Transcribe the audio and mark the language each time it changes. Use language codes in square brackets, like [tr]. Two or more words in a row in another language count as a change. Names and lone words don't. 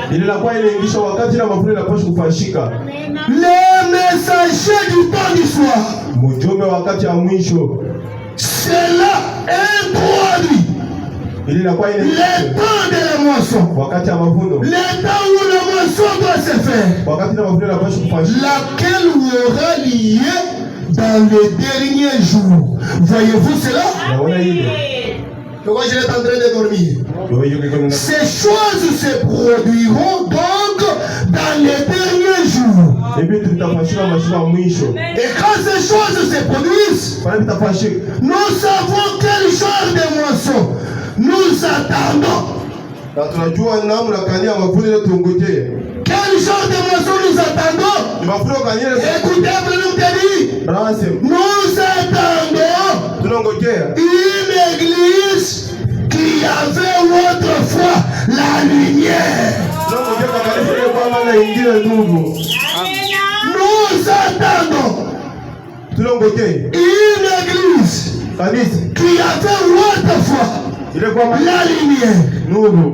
[fr] Les messagers du temps du soir, cela introduit le temps de la moisson, le temps où la moisson doit se faire, laquelle aura lieu dans les derniers jours. Voyez-vous cela? Pourquoi je suis en train de dormir? Ces choses se produiront donc dans les derniers jours. [sw] vitu vitafanyika mashika mwisho. [fr] Et quand ces choses se produisent, [sw] Pale vitafanyika. [fr] nous savons quel genre de moisson nous attendons. [sw] Na tunajua namna gani ya mavuno ile tungojee. [fr] Quel genre de moisson nous attendons? [sw] Ni mavuno gani ile? [fr] Écoutez, nous te dit. Nous attendons une église qui avait autrefois la lumière. Nous attendons une église qui avait autrefois la lumière.